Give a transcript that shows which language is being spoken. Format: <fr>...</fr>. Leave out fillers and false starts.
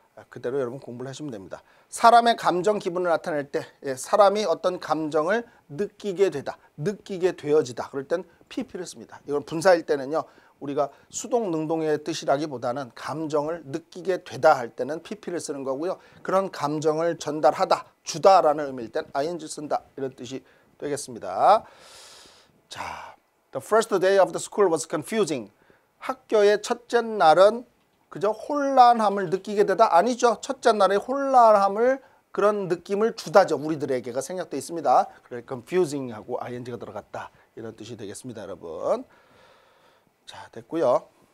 <ko>그대로 여러분 공부를 하시면 됩니다. 사람의 감정, 기분을 나타낼 때 사람이 어떤 감정을 느끼게 되다, 느끼게 되어지다. 그럴 땐 PP를 씁니다. 이건 분사일 때는요. 우리가 수동 능동의 뜻이라기보다는 감정을 느끼게 되다 할 때는 PP를 쓰는 거고요. 그런 감정을 전달하다, 주다라는 의미일 땐 ing 쓴다 이런 뜻이 되겠습니다.</ko> <en>자, the first day of the school was confusing.</en> <ko>학교의 첫째 날은 그저 혼란함을 느끼게 되다? 아니죠. 첫째 날에 혼란함을 그런 느낌을 주다죠. 우리들에게가 생략되어 있습니다. 그래 confusing하고 ing가 들어갔다 이런 뜻이 되겠습니다, 여러분. 자, 됐고요.</ko>